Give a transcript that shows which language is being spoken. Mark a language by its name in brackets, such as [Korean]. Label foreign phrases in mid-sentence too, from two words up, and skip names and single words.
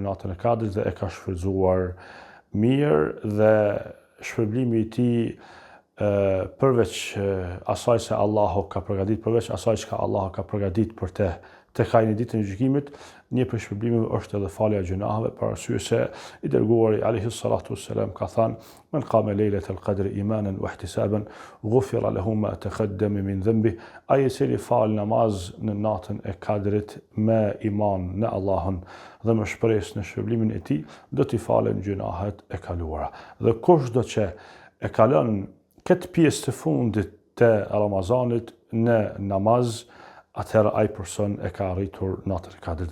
[Albanian] natën e Kadrit dhe e ka shfrytzuar mirë, dhe shpërblimi i tij përveç asaj se Allahu ka përgatitur, përveç asaj që Allahu ka përgatitur për te tek ai në ditën e gjykimit, një prej shpërblimeve është edhe falja e gjunaheve, për arsye se i dërguari [Arabic] عليه الصلاة والسلام [Albanian] ka thënë: [Arabic] "من قام ليلة القدر إيمانا واحتسابا غفر له ما تقدم من ذنبه." [Albanian] Ai i cili fal namaz në natën e Kadrit me iman në Allahun dhe me shpresë në shpërblimin e tij, do t'i falen gjunahet e kaluara. Dhe kushdo që e kalon këtë pjesë të fundit të Ramazanit në namaz, atëherë ai person e ka arritur natën e Kadrit.